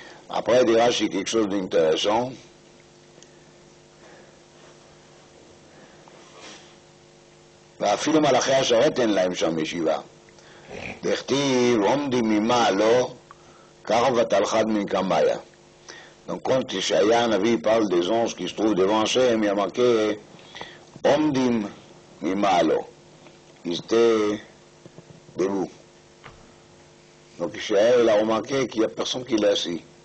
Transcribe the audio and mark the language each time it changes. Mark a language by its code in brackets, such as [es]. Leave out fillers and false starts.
[fr] Après il dit Rashi quelque chose d'intéressant. [he] ואפילו מלאכי השרת אין להם שם ישיבה. דכתיב עומדים ממעלו, ככה ותלחד מקמיה. [fr] Donc quand Ishaïa Navi parle des anges qui se trouvent devant Hachem, il y a marqué Omdim Mimalo. Ils étaient debout. Donc Ishaïa il a remarqué qu'il n'y a personne qui l'est assis.